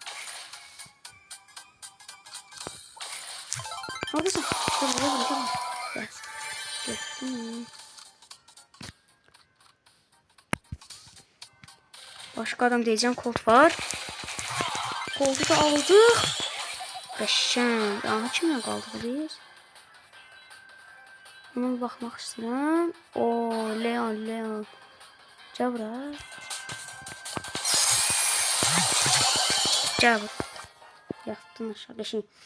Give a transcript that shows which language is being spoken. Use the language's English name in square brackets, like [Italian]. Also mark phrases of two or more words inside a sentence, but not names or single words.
[Turkish] Neredesin? Gel. Gittim. Başka adam diyeceğim, Colt var. Colt'u da aldık. [Azerbaijani] Qəşəng. Aha kimlə qaldıq biz? Ona baxmaq istəyirəm. O Leon. Cabra. Yattın aşağı qəşəng.